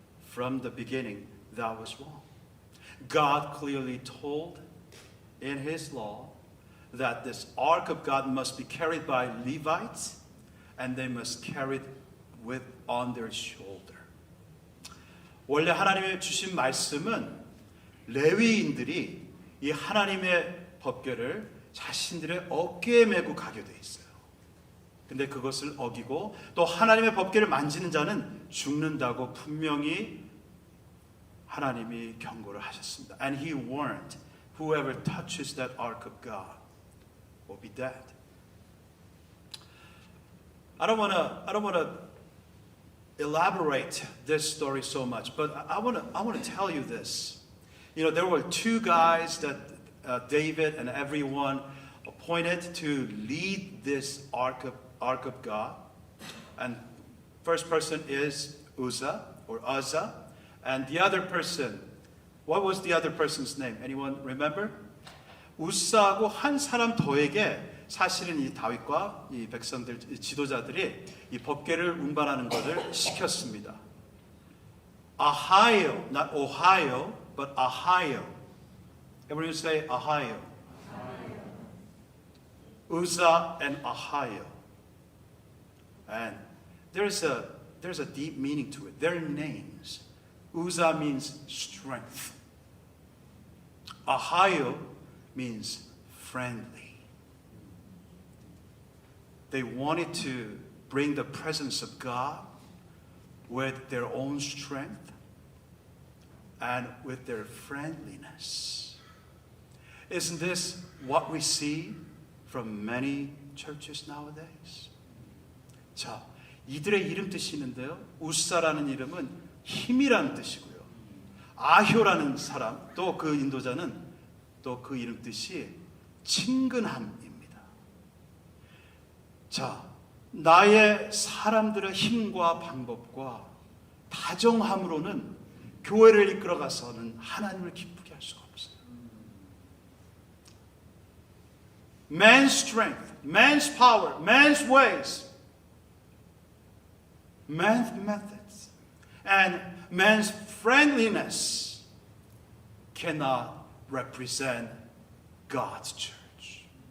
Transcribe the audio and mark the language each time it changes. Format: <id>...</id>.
<en>From the beginning, that was wrong. God clearly told in His law that this ark of God must be carried by Levites, and they must carry it on their shoulder.</en> <ko>원래 하나님의 주신 말씀은 레위인들이 이 하나님의 법궤를 자신들의 어깨에 메고 가게 돼 있어요. 근데 그것을 어기고 또 하나님의 법궤를 만지는 자는 죽는다고 분명히 하나님이 경고를 하셨습니다.</ko> <en>And He warned, whoever touches that ark of God will be dead. I don't want to elaborate this story so much, but I want to tell you this. There were two guys that David and everyone appointed to lead this ark of God. And first person is Uzzah, and the other person, what was the other person's name? Anyone remember?</en> <ko>우사하고 한 사람 더에게 사실은 이 다윗과 이 백성들, 이 지도자들이 이 법궤를 운반하는 것을 시켰습니다.</ko> <en>Ahio, not Ohio, but Ahio. Everyone say Ahio. Uzzah and Ahio. And there's a deep meaning to it. Their names. Uzzah means strength. Ahio means friendly. They wanted to bring the presence of God with their own strength and with their friendliness. Isn't this what we see from many churches nowadays?</en> <ko>자, 이들의 이름 뜻이 있는데요. 우사라는 이름은 힘이라는 뜻이고요. 아효라는 사람, 또 그 인도자는 또 그 이름 뜻이 친근함입니다. 자, 나의 사람들의 힘과 방법과 다정함으로는 교회를 이끌어가서는 하나님을 기쁘게 할 수가 없어요.</ko> <en>Man's strength, man's power, man's ways, man's methods, and man's friendliness cannot represent God's church.</en>